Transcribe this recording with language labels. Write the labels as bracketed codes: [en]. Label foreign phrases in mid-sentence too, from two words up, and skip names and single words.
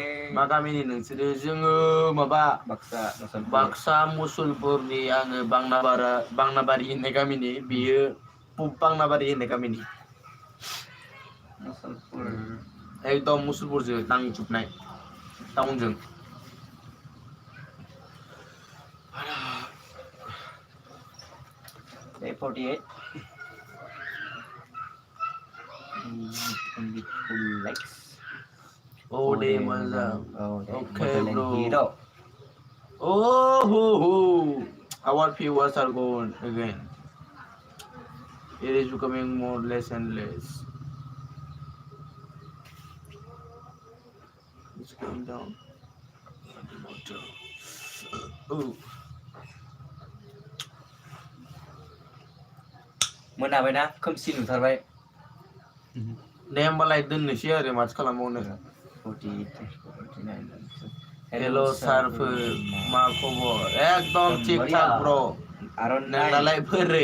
[brx] मा गामिनि नोंसोरो जोङो माबा बाक्सा मुसलपुरनि आङो बांनाबारि होननाय गामिनि बियो बांनाबारि होननाय गामिनि मुसलपुर एकदम मुसलपुरजों नांजोबनाय टाउनजों [en] Day 48 only 2 likes oh deh mozaं okay bro oh our viewers are gone again it is becoming more less and less it's going down [brx] मोनाबायना खोमसि नुथारबाय दे होमबालाय दोननोसै आरो माथो खालामबावनो हेल' सारफोर मा खबर एकदम [hi] थिक थाक [brx] ब्र नोंनालाय बोरै